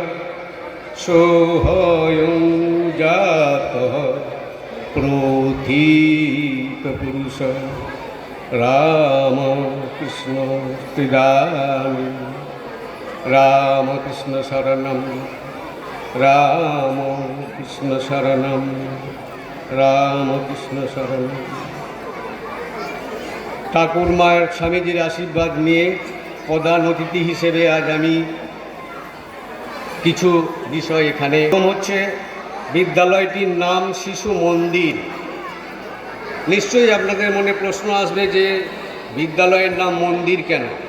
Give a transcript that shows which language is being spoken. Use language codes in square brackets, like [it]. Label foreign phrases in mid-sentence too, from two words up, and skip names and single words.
[sa] सोऽयं जातः प्रोथीतपुरुषः रामकृष्ण त्रिदानि रामकृष्ण शरणं रामकृष्ण शरणं रामकृष्ण शरणं। [bn] ঠাকুর মায়ের স্বামীজির আশীর্বাদ নিয়ে প্রধান অতিথি হিসেবে আজ আমি কিছু বিষয় এখানে হচ্ছে বিদ্যালয়টির নাম শিশু মন্দির। নিশ্চয়ই আপনাদের মনে প্রশ্ন আসবে যে বিদ্যালয়ের নাম মন্দির কেন?